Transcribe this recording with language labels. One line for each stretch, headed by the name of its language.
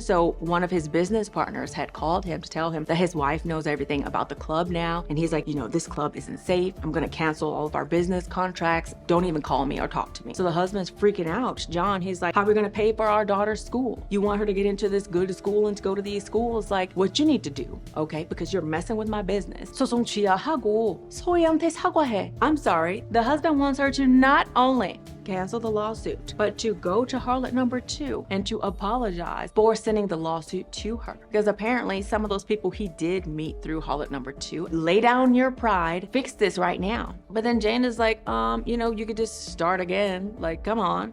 English: So one of his business partners had called him to tell him that his wife knows everything about the club now. And he's like, this club isn't safe. I'm gonna cancel all of our business contracts. Don't even call me or talk to me. So the husband's freaking out. John, he's like, how are we gonna pay for our daughter's school? You want her to get into this good school and to go to these schools? Like, what you need to do, okay? Because you're messing with my business.
Korean: 소송 취하하고 소희한테 사과해.
English: I'm sorry. The husband wants her to not only cancel the lawsuit, but to go to harlot number 2 and to apologize for sending the lawsuit to her. Because apparently some of those people he did meet through harlot number 2. Lay down your pride, fix this right now. But then Jane is like, you could just start again. Like, come on.